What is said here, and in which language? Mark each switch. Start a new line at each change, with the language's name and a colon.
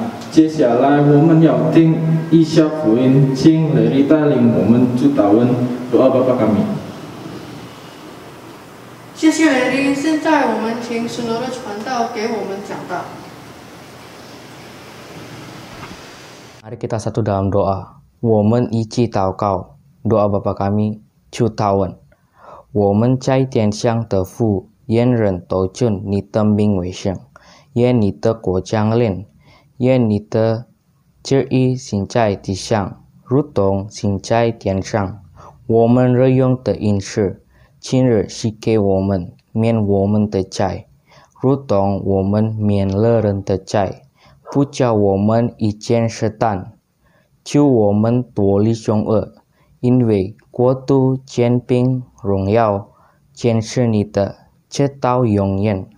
Chinese: 接下来我们要听一下福音，请雷利带领我们祝祷文
Indonesian: doa Bapa kami。
Chinese: 谢谢雷利，现在我们请神罗的传道给我们讲道。
Indonesian: Mari kita satu dalam doa.
Chinese: 我们一起祷告。
Indonesian: Doa Bapa kami，
Chinese: 祝祷文。我们在天上的父，愿人都尊你的名为圣，愿你的国降临，愿你的旨意行在地上，如同行在天上。我们日用的饮食，今日赐给我们，免我们的债，如同我们免了人的债，不叫我们遇见试探，救我们脱离凶恶，因为国度、权柄、荣耀，全是你的，直到永远。